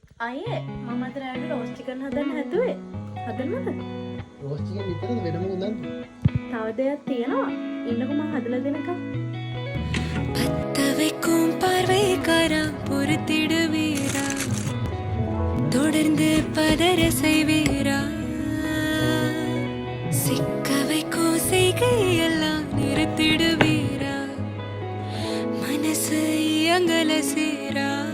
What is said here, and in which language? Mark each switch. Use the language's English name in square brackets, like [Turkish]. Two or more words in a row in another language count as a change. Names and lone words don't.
[Sinhala] අයේ මම අද රෑට [English] roast chicken [Sinhala] හදන්න හැදුවේ. හදන්නද? [English] roast chicken [Sinhala] විතරද වෙනම උනන්ද? තව දෙයක් තියෙනවා. ඉන්නකො මම හදලා දෙනකම්. [Tamil] பத்த வைக்கும் பார்வை காரம் பொறுத்திடுவீரா தொடர்ந்து பதற செய்வீரா சிக்க வைக்கும் செய்கையெல்லாம் நிறுத்திடுவீரா மனசு இயங்கல சீரா